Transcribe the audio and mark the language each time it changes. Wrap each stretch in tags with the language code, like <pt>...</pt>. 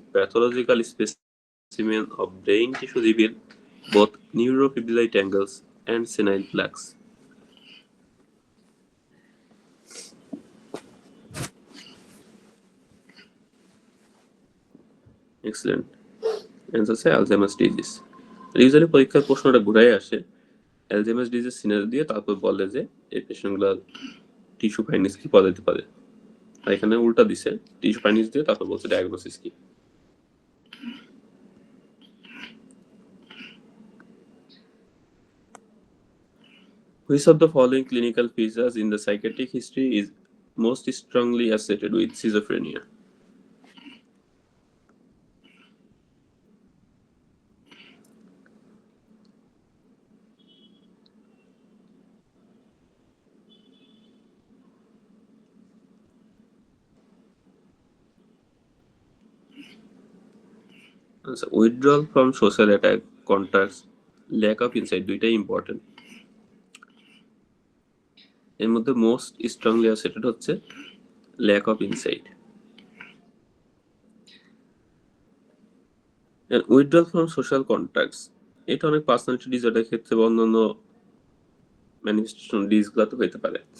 <en>Pathological specimen of brain tissue reveal both neurofibrillary tangles and senile plaques. Excellent. Answer</en> <bn>হচ্ছে</bn> <en>Alzheimer's disease.</en> <bn>Usually পরীক্ষার প্রশ্নটা ঘুরাই আসে Alzheimer's disease scenery দিয়ে, তারপর বলে যে এই পেশেন্টগুলো টিস্যু ফাইন্ডিংস কি পাওয়া যেতে পারে। আর এখানে উল্টা দিছে, টিস্যু ফাইন্ডিংস দিয়ে তারপর বলছে ডায়াগনোসিস কি।</bn> <en>Which of the following clinical features in the psychiatric history is most strongly associated with schizophrenia? Answer, withdrawal from social attack, contacts, lack of insight,</en> <bn>দুইটাই ইম্পর্টেন্ট। এর মধ্যে মোস্ট স্ট্রংলি অ্যাসোসিয়েটেড হচ্ছে lack of insight. Withdrawal from social contacts, এটা অনেক personality ডিসঅর্ডারের ক্ষেত্রে বা অন্যান্য manifestation ডিসগুলোতে হইতে পারে।</bn>